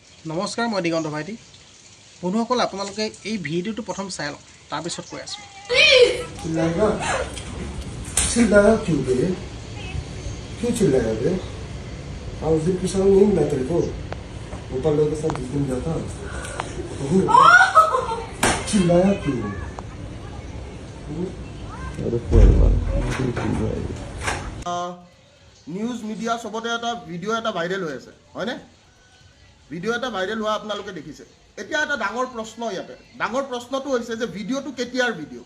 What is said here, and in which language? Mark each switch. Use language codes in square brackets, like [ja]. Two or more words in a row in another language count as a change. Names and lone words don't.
[as] নমস্কাৰ, মই দিগন্ত ভাইটি। বন্ধুসকল, আপোনালোকে এই ভিডিঅ'টো প্ৰথম চাই লওক, তাৰপিছত কৈ আছোঁ। [hi] चिल्लाएगा चिल्लाया क्यों बे क्यों चिल्लाया बे आज दिन की शाम नींद ना तेरे को ऊपर लोगों के साथ जिस दिन जाता चिल्लाया क्यों [as] নিউজ মিডিয়া সবতে এটা ভিডিঅ' এটা ভাইৰেল হৈ আছে হয়নে? ভিডিঅ' এটা ভাইৰেল হোৱা আপোনালোকে দেখিছে। এতিয়া এটা ডাঙৰ প্ৰশ্ন ইয়াতে, ডাঙৰ প্ৰশ্নটো হৈছে যে ভিডিঅ'টো কেতিয়াৰ ভিডিঅ'?